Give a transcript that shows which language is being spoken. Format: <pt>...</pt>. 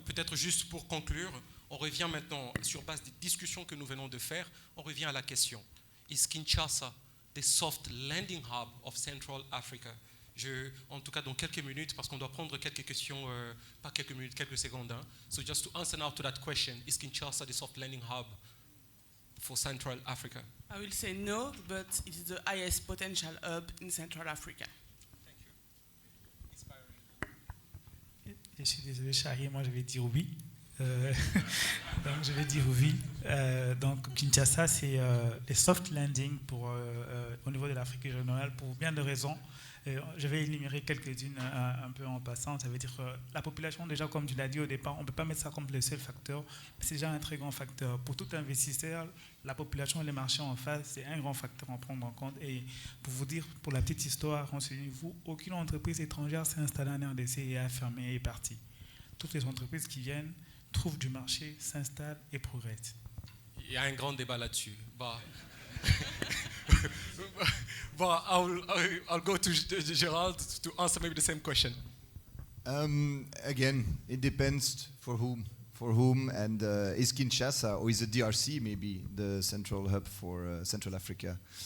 <fr>Peut-être juste pour conclure, on revient maintenant, sur base des discussions que nous venons de faire, on revient à la question.</fr> <en>Is Kinshasa the soft landing hub of Central Africa?</en> <fr>En tout cas, dans quelques minutes, parce qu'on doit prendre quelques questions, pas quelques minutes, quelques secondes. Hein.</fr> <en>So just to answer now to that question, is Kinshasa the soft landing hub for Central Africa? I will say no, but it is the highest potential hub in Central Africa. Thank you. Inspiring.</en> <fr>Je suis désolé, Shahi, moi je vais dire oui. Donc je vais dire oui. Donc Kinshasa, c'est les soft landing au niveau de l'Afrique régionale pour bien de raisons. Je vais énumérer quelques-unes un peu en passant. Ça veut dire que la population, déjà comme tu l'as dit au départ, on ne peut pas mettre ça comme le seul facteur, mais c'est déjà un très grand facteur. Pour tout investisseur, la population et les marchés en face, c'est un grand facteur à prendre en compte. Et pour vous dire, pour la petite histoire, renseignez-vous, aucune entreprise étrangère s'est installée en RDC et a fermé et est partie. Toutes les entreprises qui viennent trouvent du marché, s'installent et progressent. Il y a un grand débat là-dessus.</fr> <en>But I'll go to Gerald to answer maybe the same question. Again, it depends for whom. For whom, and is Kinshasa or is the DRC maybe the central hub for Central Africa?</en>